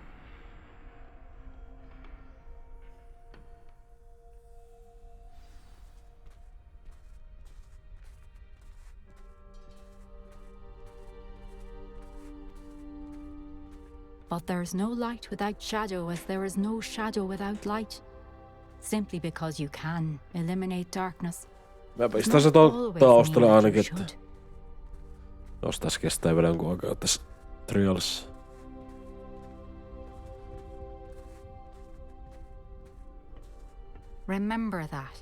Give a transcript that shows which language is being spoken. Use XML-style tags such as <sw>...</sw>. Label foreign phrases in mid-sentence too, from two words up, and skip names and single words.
<en>But there is no light without shadow, as there is no shadow without light. Simply because you can eliminate darkness.</en> <fi>Mä pistän se taustalla ainakin, että jos tässä kestää vielä jonkun aikaa tässä trialissa.</fi> <en>Remember that.</en>